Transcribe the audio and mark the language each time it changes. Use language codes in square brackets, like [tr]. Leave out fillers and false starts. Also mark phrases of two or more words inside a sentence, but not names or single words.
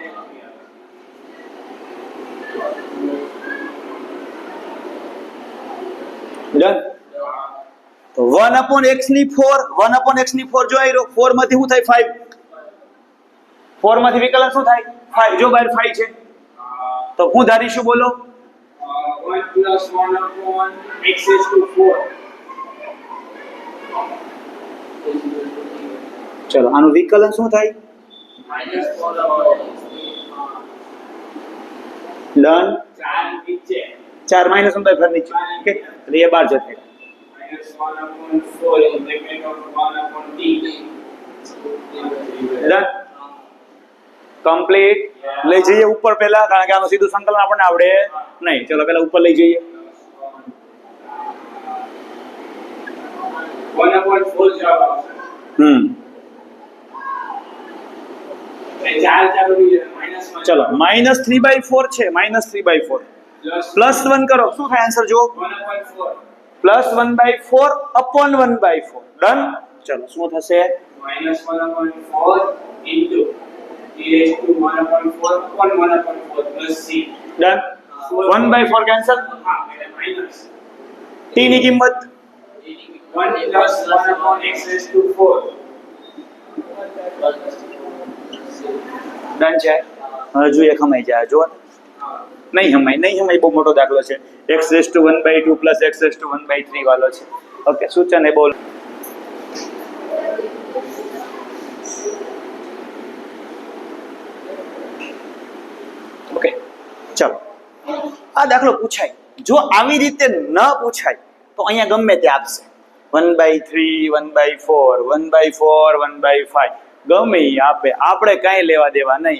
[gu] ડન. તો 1/x ની 4, 1/x ની 4 જો આયરો, 4 માંથી શું થાય? 5. 4 માંથી વિકલન શું થાય? 5. જો બહાર 5 છે તો હું ધારીશું બોલો? [en] 1 plus 1/x raised to 4. [gu] ચલો આનું વિકલન શું થાય? -4/x. ડન. 4 નીચે 4 માઇનસ 1 ઘર નીચે. ઓકે, એટલે એ 12 જશે. [en] -1/4 in bracket of 1/t. Done. Complete. [gu] લઈ જઈએ ઉપર પહેલા, કારણ કે આનું સીધું સંકલન આપણને આવડે નહીં. ચલો પહેલા ઉપર લઈ જઈએ. 1/4 જવાબ આવશે. એ 4 ઉડી જાય -1 ચલો -3/4 છે, -3/4 +1 કરો, શું થાય આન્સર જુઓ, 1/4 [en] +1/4 upon 1/4. ડન. [gu] ચલો શું થશે, [en] -1/4 into e raised to 1/4 upon 1/4 plus c. [gu] ડન. 1/4 કેન્સલ, હા એટલે માઈનસ t ની કિંમત [en] 1 plus 1 upon x raised to 4. [gu] ડન છે. હજુ એક હમાઈ જાય જો, નહીં હમાય, બહુ મોટો દાખલો છે. x⁻² plus x⁻³ વાળો છે. ઓકે, સૂચન એ બોલ. ઓકે ચલો, આ દાખલો પૂછાય, જો આવી રીતે ન પૂછાય તો અહીંયા ગમે તે આપશે, 1/3, 1/4, 1/4, 1/5, ગમે એ આપે, આપણે કાંઈ લેવા દેવા નહીં.